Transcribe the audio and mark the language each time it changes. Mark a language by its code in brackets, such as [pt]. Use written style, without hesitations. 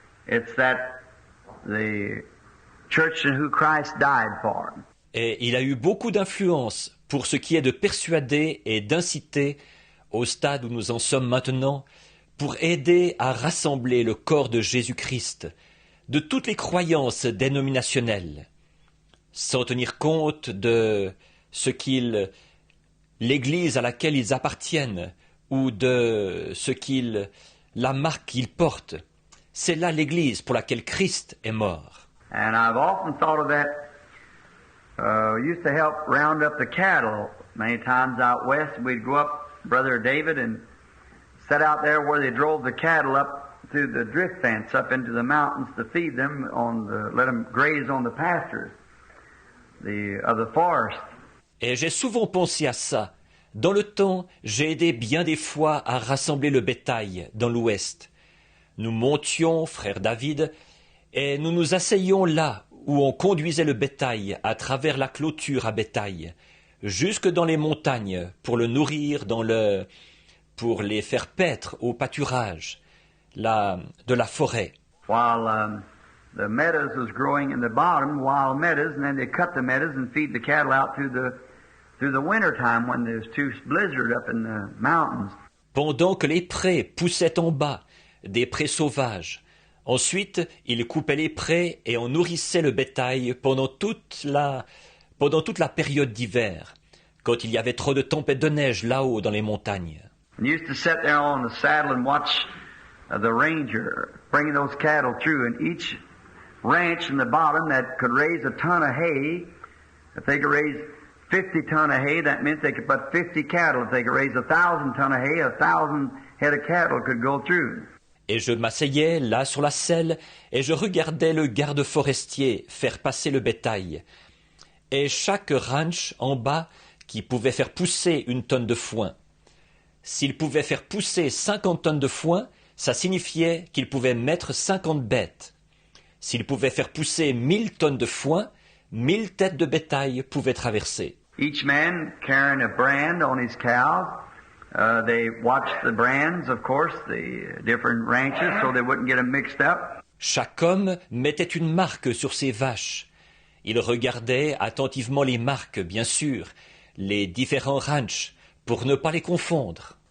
[en] It's that the church in who Christ died for. [fr] Et il a eu beaucoup d'influence pour ce qui est de persuader et d'inciter, au stade où nous en sommes maintenant, pour aider à rassembler le corps de Jésus-Christ, de toutes les croyances dénominationnelles, sans tenir compte de ce l'Église à laquelle ils appartiennent, ou de la marque qu'il porte. C'est là l'Église pour laquelle Christ est mort. [en] And I've often thought of that. We used to help round up the cattle many times out west. We'd go up, Brother David, and set out there where they drove the cattle up through the drift fence up into the mountains to feed them let them graze on the pastures of the forest. [fr] Et j'ai souvent pensé à ça. Dans le temps, j'ai aidé bien des fois à rassembler le bétail dans l'ouest. Nous montions, frère David, et nous nous asseyions là où on conduisait le bétail à travers la clôture à bétail, jusque dans les montagnes pour le nourrir pour les faire paître au pâturage de la forêt. [en] While the meadows was growing in the bottom, wild meadows, and then they cut the meadows and feed the cattle out through the winter time when there's too blizzard up in the mountains. [fr] Pendant que les prés poussaient en bas, des prés sauvages. Ensuite, ils coupaient les prés et on nourrissait le bétail pendant toute la période d'hiver, quand il y avait trop de tempêtes de neige là-haut dans les montagnes. [en] And used to sit there on the saddle and watch the ranger bringing those cattle through, and each ranch in the bottom that could raise a ton of hay, if they could raise 50 ton of hay, that meant they could put 50 cattle. If they could raise 1,000 ton of hay, 1,000 head of cattle could go through. [fr] Et je m'asseyais là sur la selle et je regardais le garde forestier faire passer le bétail. Et chaque ranch en bas qui pouvait faire pousser 1 tonne de foin. S'il pouvait faire pousser 50 tonnes de foin, ça signifiait qu'il pouvait mettre 50 bêtes. S'il pouvait faire pousser 1000 tonnes de foin, 1000 têtes de bétail pouvaient traverser. [en] Each man carrying a brand on his cows. They watched the brands, of course, the different ranches, so they wouldn't get them mixed up. [fr] Chaque homme mettait une marque sur ses vaches. Il regardait attentivement les marques, bien sûr, les différents ranchs, pour ne pas les confondre.